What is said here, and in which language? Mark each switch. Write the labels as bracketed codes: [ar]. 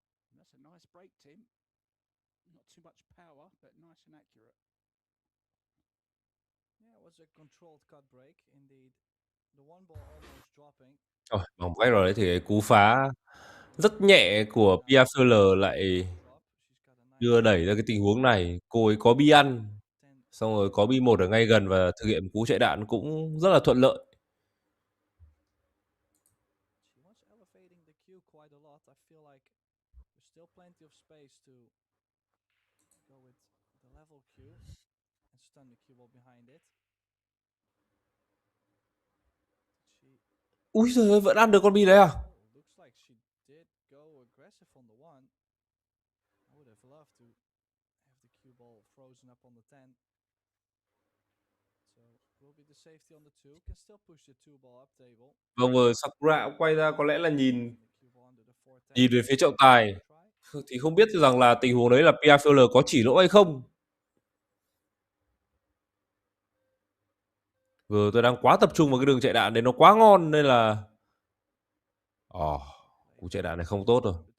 [en] And that's a nice break, Tim. Not too much power, but nice and accurate. Yeah, it was a controlled cut break, indeed. The one ball almost dropping. [vi] Bằng cách rồi đấy thì cái cú phá rất nhẹ của Pia lại đưa đẩy ra cái tình huống này. Cô ấy có bi ăn, xong rồi có bi 1 ở ngay gần và thực hiện cú chạy đạn cũng rất là thuận lợi. [en] She was elevating the cue quite a lot. I feel like there's still plenty of space to go with the level cue and stun the cue ball behind it. [vi] Úi giời ơi, vẫn ăn được con bi đấy à? [en] Looks like she did go aggressive on the 1. I would have loved to have the cue ball frozen up on the 10. So will be the safety on the 2. Can still push the 2 ball up table. [vi] Vâng, vừa Sakura cũng quay ra có lẽ là nhìn về phía trọng tài. Thì không biết rằng là tình huống đấy là Pia có chỉ lỗi hay không. Vừa tôi đang quá tập trung vào cái đường chạy đạn đấy, nó quá ngon nên là cú chạy đạn này không tốt rồi.